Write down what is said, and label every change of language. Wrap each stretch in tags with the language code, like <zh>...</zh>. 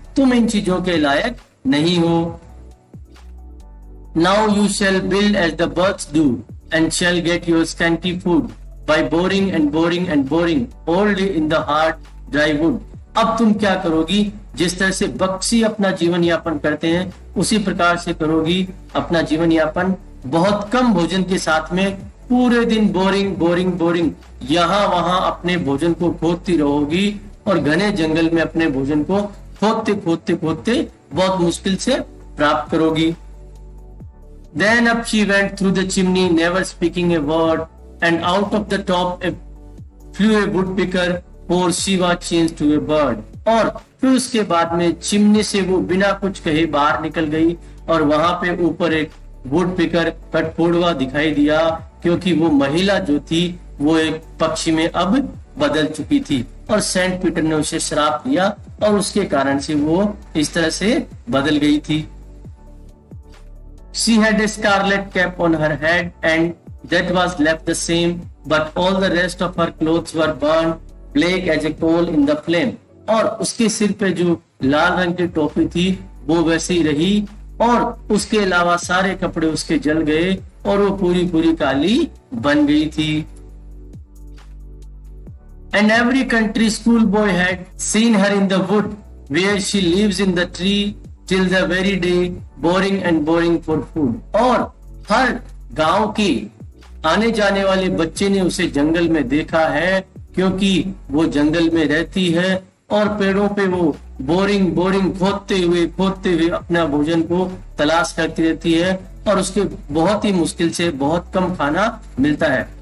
<hi>तुम इन चीजों के लायक नहीं हो।</hi> <en>Now you shall build as the birds do, and shall get your scanty food by boring and boring and boring all day in the hard dry wood.</en> <hi>अब तुम क्या करोगी? जिस तरह से बक्सी अपना जीवन यापन करते हैं उसी प्रकार से करोगी अपना जीवन यापन, बहुत कम भोजन के साथ में पूरे दिन बोरिंग बोरिंग बोरिंग यहाँ वहां अपने भोजन को खोदती रहोगी, और घने जंगल में अपने भोजन को खोदते खोदते खोदते बहुत मुश्किल से प्राप्त करोगी।</hi> <en>Then up she went through the chimney, never speaking a word, and out of the top flew a woodpecker, for she was changed to a bird.</en> <hi>और फिर उसके बाद में चिमनी से वो बिना कुछ कहे बाहर निकल गई, और वहां पे ऊपर एक वुडपिकर कठफोड़वा दिखाई दिया, क्योंकि वो महिला जो थी वो एक पक्षी में अब बदल चुकी थी, और सेंट पीटर ने उसे श्राप दिया और उसके कारण से वो इस तरह से बदल गई थी।</hi> <en>She had a scarlet cap on her head, and that was left the same, but all the rest of her clothes were burned black as a coal in the flame.</en> <hi>और उसके सिर पे जो लाल रंग की टोपी थी वो वैसे ही रही, और उसके अलावा सारे कपड़े उसके जल गए और वो पूरी पूरी काली बन गई थी।</hi> <en>And every country schoolboy had seen her in the wood where she lives in the tree till the very day, boring and boring for food.</en> <hi>और हर गांव के आने जाने वाले बच्चे ने उसे जंगल में देखा है, क्योंकि वो जंगल में रहती है और पेड़ों पे वो बोरिंग बोरिंग खोदते हुए अपना भोजन को तलाश करती रहती है, और उसके बहुत ही मुश्किल से बहुत कम खाना मिलता है।</hi>